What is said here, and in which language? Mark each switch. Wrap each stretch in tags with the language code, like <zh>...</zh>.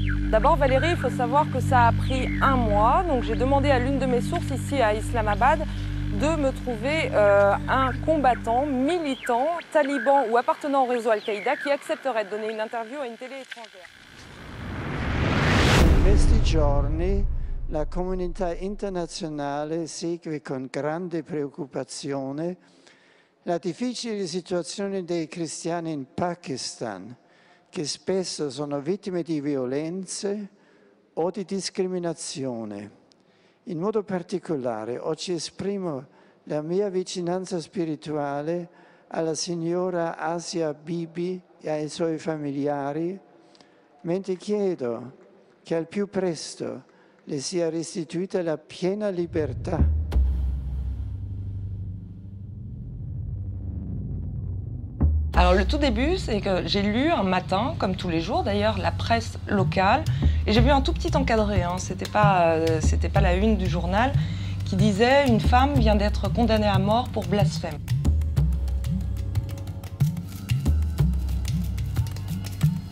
<fr>D'abord Valérie, il faut savoir que ça a pris 1 mois. Donc j'ai demandé à l'une de mes sources ici à Islamabad de me trouver un combattant, militant, taliban ou appartenant au réseau Al-Qaïda qui accepterait de donner une interview à une télé étrangère.</fr> <it>In questi giorni la comunità internazionale segue con grande preoccupazione la difficile situazione dei cristiani in Pakistan, che spesso sono vittime di violenze o di discriminazione. In modo particolare oggi esprimo la mia vicinanza spirituale alla signora Asia Bibi e ai suoi familiari, mentre chiedo che al più presto le sia restituita la piena libertà.</it> <fr>Alors le tout début, c'est que j'ai lu un matin, comme tous les jours d'ailleurs, la presse locale, et j'ai vu un tout petit encadré, hein, c'était pas la une du journal, qui disait « Une femme vient d'être condamnée à mort pour blasphème ».</fr>